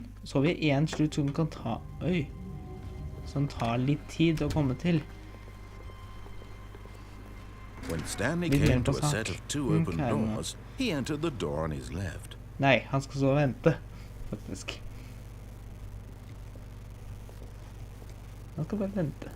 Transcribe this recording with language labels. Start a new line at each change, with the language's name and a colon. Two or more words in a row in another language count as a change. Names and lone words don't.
Norwegian: Så har vi en slutt som kan ta... Oi! Som tar litt tid å komme til.
English: When Stanley came to a set of 2 open doors, he entered the door on his left.
Norwegian: Nei, han skal så vente, faktisk. Han skal bare vente.